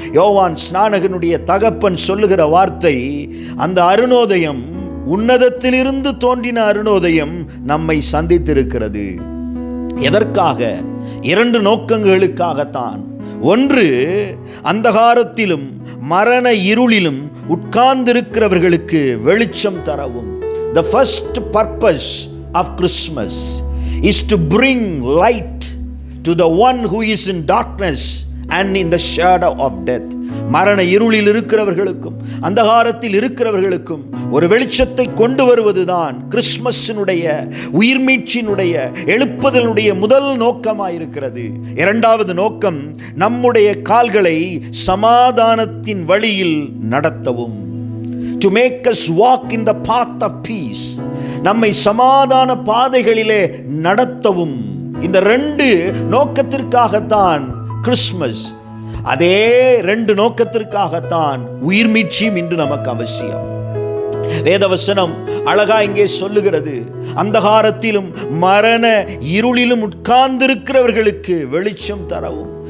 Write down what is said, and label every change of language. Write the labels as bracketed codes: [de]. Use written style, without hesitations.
[ta] யோவான் ஸ்நானகனுடைய தகப்பன் சொல்லுகிற வார்த்தை, அந்த அருணோதயம், உன்னதத்திலிருந்து தோன்றின அருணோதயம் நம்மை சந்தித்திருக்கிறது. எதற்காக? 2 நோக்கங்களுக்காகத்தான். ஒன்று, அந்தகாரத்திலும் மரண இருளிலும் உட்கார்ந்திருக்கிறவர்களுக்கு வெளிச்சம் தரவும். [en] The first purpose of Christmas is to bring light to the one who is in darkness and in the shadow of death. [ta] மரண இருளில் இருக்கிறவர்களுக்கும் அந்தகாரத்தில் இருக்கிறவர்களுக்கும் ஒரு வெளிச்சத்தை கொண்டு வருவதுதான் கிறிஸ்துமஸினுடைய, உயிர்மீட்சியினுடைய, எழுப்புதலுடைய முதல் நோக்கமாயிருக்கிறது. 2வது நோக்கம், நம்முடைய கால்களை சமாதானத்தின் வழியில் நடத்தவும். [en] To make us walk in the path of peace. [ta] நம்மை சமாதான பாதைகளிலே நடத்தவும். இந்த 2 நோக்கத்திற்காகத்தான் கிறிஸ்மஸ். அதே 2 நோக்கத்திற்காகத்தான் உயிர் மீட்சியும் இன்று நமக்கு அவசியம். வேதவசனம் அழகா இங்கே சொல்லுகிறது, அந்தகாரத்திலும் மரண இருளிலும் உட்கார்ந்திருக்கிறவர்களுக்கு வெளிச்சம் தரவும்.